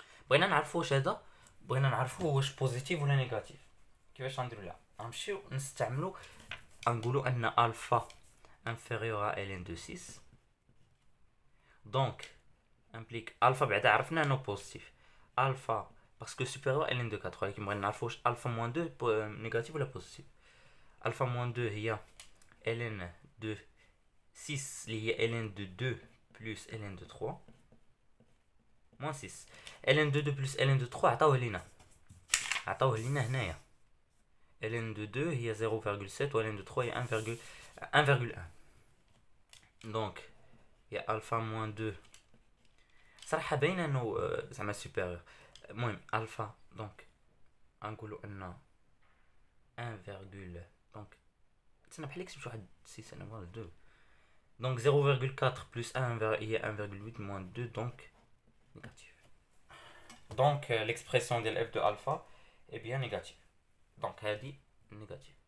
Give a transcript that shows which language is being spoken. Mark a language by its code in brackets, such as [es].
[ar] بغينا نعرفو واش هذا بغينا نعرفو واش بوزيتيف ولا نيجاتيف كيفاش غنديرو لها غنمشيو نستعملو غنقولو ان الفا [fr] inférieur à ln de 6 [ar] دونك امبليك الفا بعدا عرفنا انه بوزيتيف الفا باسكو سوبيريور ln de 4 ولكن بغينا نعرفو واش الفا موان 2 نيجاتيف ولا بوزيتيف الفا موان 2 هي ln de 6 اللي هي ln de 2 [fr] plus ln de 3 moins 6 ln de 2 plus ln de 3 [ar] عطاوه لينا هنايا ln de 2 هي 0,7 و ln de 3 هي 1,1 دونك هي الفا موان 2 صراحه باينه انه زعما سوبيريور. المهم الفا دونك غنقولوا ان 1, دونك تسنى بحال كتبت واحد 6 انا فوالا 2 دونك 0,4 plus 1 هي 1,8 [fr] moins 2 donc négatif. Donc l'expression de f de alpha est bien négative. Donc هذه négative.